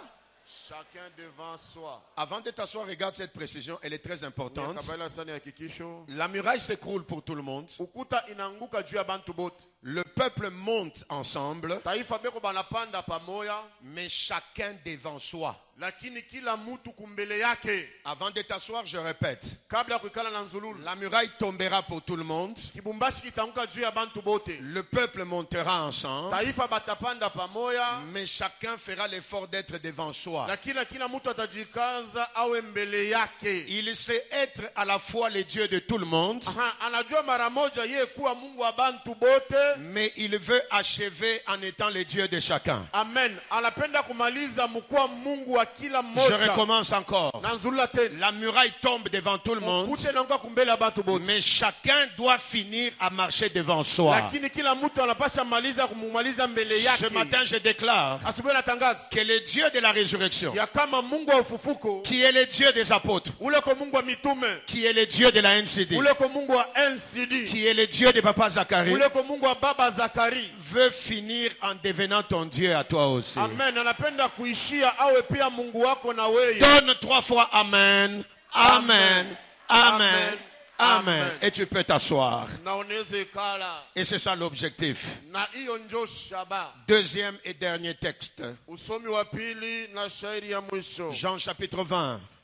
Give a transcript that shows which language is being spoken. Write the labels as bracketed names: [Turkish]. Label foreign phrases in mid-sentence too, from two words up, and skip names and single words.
[French] Chacun devant soi. Avant de t'asseoir, regarde cette précision, elle est très importante. La muraille s'écroule pour tout le monde. Le peuple monte ensemble, mais chacun devant soi. [Swahili] lakini kila mtu kumbele yake. [French] Avant de t'asseoir, je répète. [Swahili] Kabla ya kukala na nzululu, [French] la muraille tombera pour tout le monde. [Swahili] Kibumbashi kitanguka juu ya bantu bote. [French] Le peuple montera ensemble. [Swahili] Taifa batapanda pamoja. [French] Mais chacun fera l'effort d'être devant soi. [Swahili] Lakini kila mtu atajikaza awe mbele yake. [French] Il sait être à la fois le Dieu de tout le monde. [Swahili] Anajua mara moja yeye kuwa Mungu wa bantu bote. [French] Mais il veut achever en étant le Dieu de chacun. Amen. [Swahili] Anapenda kumaliza mkuwa Mungu wa kila mmoja. [French] Je recommence encore. La muraille tombe devant tout le monde. Mais chacun doit finir à marcher devant soi. Ce matin, je déclare que le Dieu de la résurrection, qui est le Dieu des apôtres, qui est le Dieu de la NCD, qui est le Dieu de Papa Zacharie, veut finir en devenant ton Dieu à toi aussi. Amen. [Swahili] Anapenda kuishia awe pia Mungu wako na wewe. [French] Donne 3 fois amen. Amen. Amen. Amen. Et tu peux t'asseoir. Et c'est ça l'objectif. Deuxième et dernier texte. Jean chapitre 20.